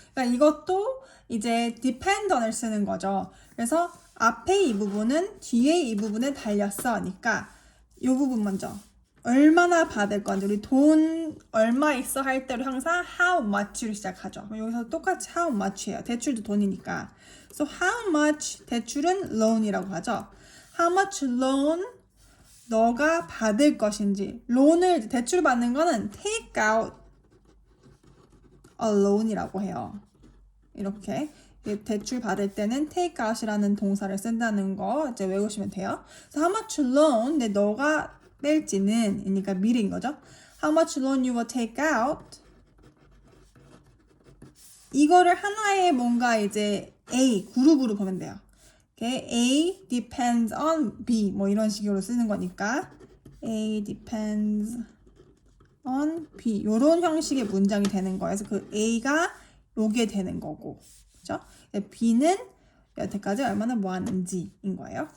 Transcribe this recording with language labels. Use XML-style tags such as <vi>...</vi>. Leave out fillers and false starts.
<ko>그러니까 이것도 이제 depend on을 쓰는 거죠. 그래서 앞에 이 부분은 뒤에 이 부분에 달렸어니까 이 부분 먼저 얼마나 받을 건지 우리 돈 얼마 있어 할 때로 항상 how much로 시작하죠. 여기서 똑같이 how much예요. 대출도 돈이니까.</ko> <en>So how much</en> <ko>대출은 loan이라고 하죠.</ko> <en>How much loan</en> <ko>너가 받을 것인지 loan을 대출 받는 거는</ko> <en>take out a loan</en> <ko>이라고 해요. 이렇게 대출 받을 때는 take out이라는 동사를 쓴다는 거 이제 외우시면 돼요.</ko> <en>So how much loan</en> <ko>내 너가 뺄지는 그러니까 미래인 거죠.</ko> <en>How much loan you will take out</en> <ko>이거를 하나의 뭔가 이제 A 그룹으로 보면 돼요.</ko> <en>Okay? A depends on B</en> <ko>뭐 이런 식으로 쓰는 거니까 A depends on B 이런 형식의 문장이 되는 거예요. 그래서 그 A가 요게 되는 거고 그렇죠? B는 여태까지 얼마나 모았는지인 거예요.</ko>